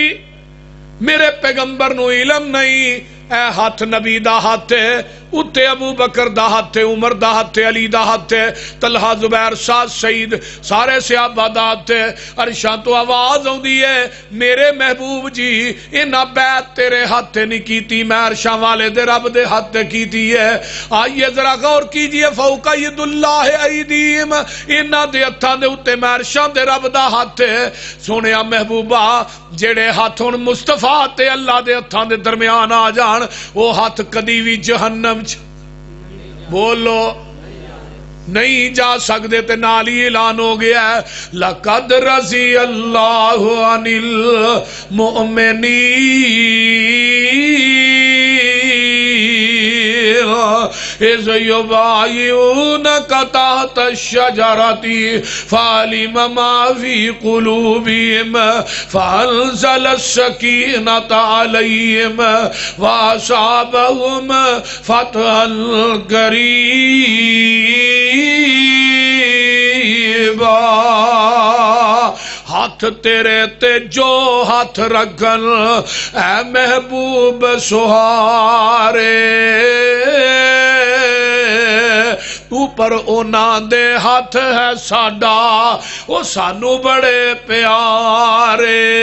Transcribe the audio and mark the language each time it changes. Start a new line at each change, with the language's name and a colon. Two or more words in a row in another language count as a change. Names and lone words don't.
Punjabi: میرے پیغمبر نو علم نہیں، اے ہاتھ نبی دا ہاتھ ہے، اتے ابو بکر دا ہاتھ ہے، عمر دا ہاتھ ہے، علی دا ہاتھ ہے، طلحہ زبیر سعد سعید سارے صحابہ دا ہاتھ ہے۔ عرشاں تو آواز ہوندی ہے میرے محبوب جی انہاں بیعت تیرے ہاتھ نہیں کیتی، میں عرشاں والے دے رب دے ہاتھ کیتی ہے۔
Urdu: آئیے ذرا غور کیجئے،
Arabic: فوق ید اللہ ایدیہم،
Punjabi: انہاں دے ہتھاں دے اتے میں عرشاں دے رب دا ہاتھ ہے۔ سونیا محبوبہ جڑے ہاتھ ہن مصطفیٰ تے اللہ دے ہتھاں دے درمیان آ جان، وہ ہاتھ کدی بھی جہنم بولو نہیں جا سکتے، تے نال ہی اعلان ہو گیا ہے
Arabic: لَقَدْ رَضِيَ اللَّهُ عَنِ الْمُؤْمِنِينَ إِذْ يُبَايِعُونَكَ تَحْتَ الشَّجَرَةِ فَعَلِمَ مَا فِي قُلُوبِهِمْ فَأَنزَلَ السَّكِينَةَ عَلَيْهِمْ وَأَصَابَهُمْ فَتْحًا قَرِيبًا۔
Punjabi: ہاتھ تیرے تے جو ہاتھ رکھن اے محبوب سہارے، اوپر اونا دے ہاتھ ہے ساڈا، وہ سانو بڑے پیارے۔